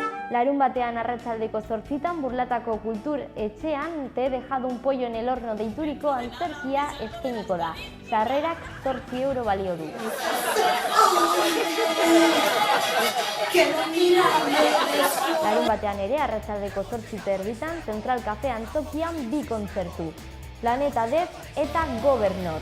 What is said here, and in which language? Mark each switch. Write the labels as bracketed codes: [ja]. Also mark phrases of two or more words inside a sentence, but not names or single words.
[eu] Larun batean arratsaldeko 8:00 Burlatako Kultur Etxean Te he dejado un pollo en el horno deituriko antzerkia eskainiko da. Sarrerak 8 euro balio du. Larun batean ere arratsaldeko 8:30 Central Cafe antzokian 2 kontzertu. Planeta Def eta Governor.